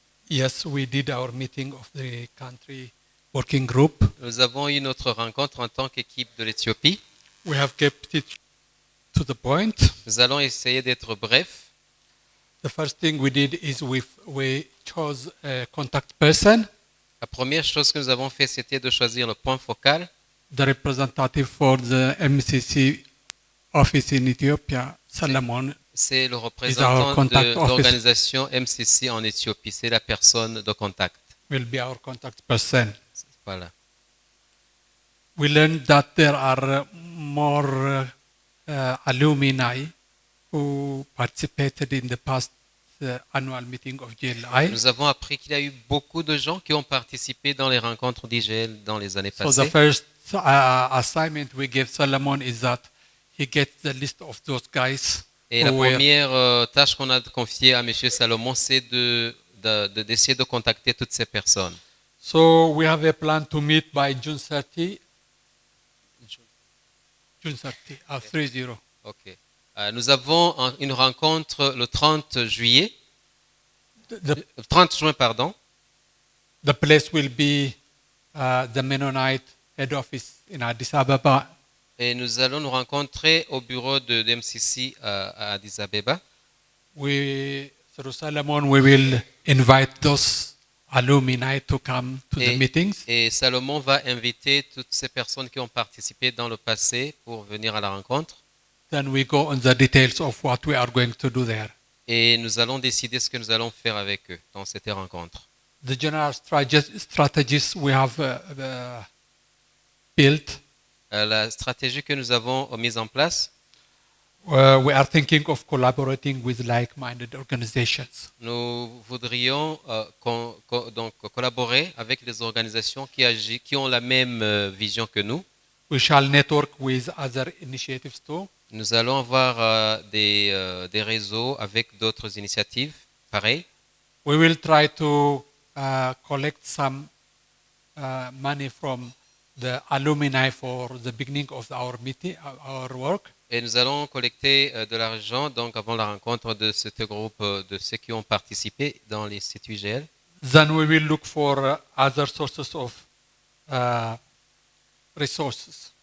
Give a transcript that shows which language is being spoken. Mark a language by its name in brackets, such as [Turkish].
[English] Yes, we did our meeting of the country working group. [French] Nous avons eu notre rencontre en tant qu'équipe de l'Éthiopie. [English] We have kept it to the point. [French] Nous allons essayer d'être brefs. [English] The first thing we did is we chose a contact person. [French] La première chose que nous avons fait, c'était de choisir le point focal. [English] The representative for the MCC office in Ethiopia, Solomon. [French] C'est le représentant de l'organisation MCC en Éthiopie. C'est la personne de contact. [English] Will be our contact person. [French] Voilà. [English] We learned that there are more alumni who participated in the past annual meeting of GLI. [French] Nous avons appris qu'il y a eu beaucoup de gens qui ont participé dans les rencontres d'IGL dans les années passées. [English] So the first assignment we gave Solomon is that he gets the list of those guys. [French] Et la première tâche qu'on a confiée à M. Salomon, c'est d'essayer de contacter toutes ces personnes. [English] So we have a plan to meet by June 30. June 30, 30. [French] Ok. Nous avons une rencontre le 30 juillet. Le 30 juin, pardon. [English] The place will be the Mennonite head office in Addis Ababa. [French] Et nous allons nous rencontrer au bureau de MCC à Addis Abeba. [English] Through Solomon, we will invite those alumni to come to the meetings. [French] Et Salomon va inviter toutes ces personnes qui ont participé dans le passé pour venir à la rencontre. [English] Then we go on the details of what we are going to do there. [French] Et nous allons décider ce que nous allons faire avec eux dans cette rencontre. [English] The general strategies we have built. [French] La stratégie que nous avons mise en place. [English] We are thinking of collaborating with like-minded organizations. [French] Nous voudrions donc collaborer avec les organisations qui ont la même vision que nous. [English] We shall network with other initiatives too. [French] Nous allons avoir des réseaux avec d'autres initiatives pareilles. [English] We will try to collect some money from the alumni for the beginning of our meeting, our work. [French] Et nous allons collecter de l'argent donc avant la rencontre de ce groupe de ceux qui ont participé dans l'Institut IGL. [English] Then we will look for other sources of resources.